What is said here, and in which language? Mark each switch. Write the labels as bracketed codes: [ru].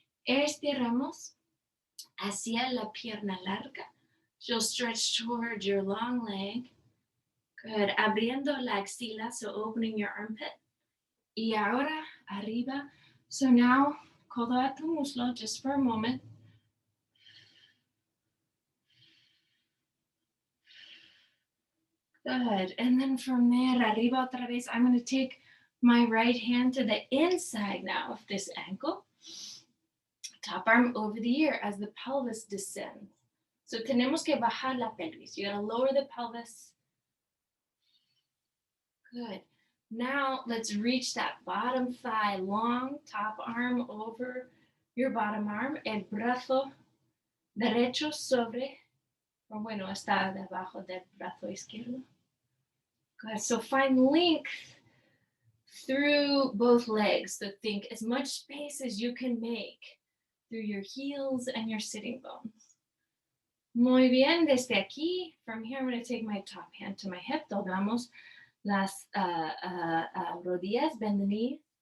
[es] Estiramos hacia la pierna larga. [en] You'll stretch toward your long leg. [es] Good. Abriendo la axila, so opening your armpit. Y ahora arriba. [en] So now, codo a tu muslo just for a moment. Good. And then from there, arriba otra vez. I'm going to take my right hand to the inside now of this ankle. Top arm over the ear as the pelvis descends. [es] So tenemos que bajar la pelvis. [en] You got to lower the pelvis. Good. Now let's reach that bottom thigh long, top arm over your bottom arm. [es] El brazo derecho sobre, o bueno, está debajo del brazo izquierdo. [en] Good. So find length through both legs. So think as much space as you can make through your heels and your sitting bones. Muy bien. Desde aquí, from here, I'm going to take my top hand to my hip. Doblamos las rodillas, bend the knee.